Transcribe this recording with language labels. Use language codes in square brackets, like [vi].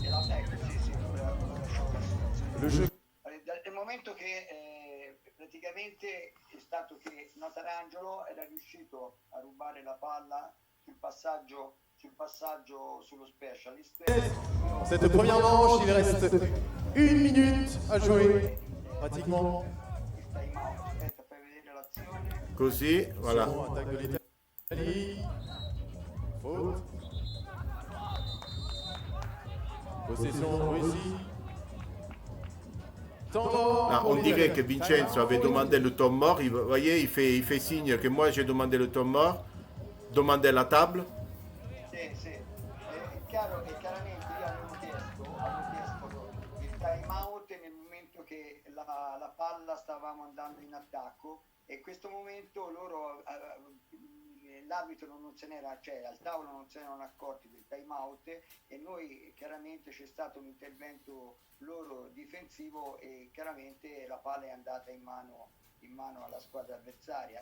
[it] ecco, sì, lasciamo la situazione. [fr] Le jeu. [it] Nel momento che praticamente è stato che Notarangelo era riuscito a rubare la palla sul passaggio sullo specialist. [fr] Cette première manche, il reste 1 minute à jouer, pratiquement. [it] Il time out, aspetta, fai vedere l'azione. Così, [fr] voilà. Attaque de l'Italie. Faute. Possession Russie. Temps mort. Là, pour on dirait l'Italie. que Vincenzo avait demandé le temps mort. Vous voyez, il fait signe que moi j'ai demandé le temps mort. Demandé la table. [it] Sì. È chiaro che chiaramente io avevo chiesto il time out nel momento che la palla stavamo andando in attacco, e in questo momento loro l'arbitro non se n'era, cioè al tavolo non se ne erano accorti del time out, e noi chiaramente c'è stato un intervento loro difensivo e chiaramente la palla è andata in mano alla squadra avversaria.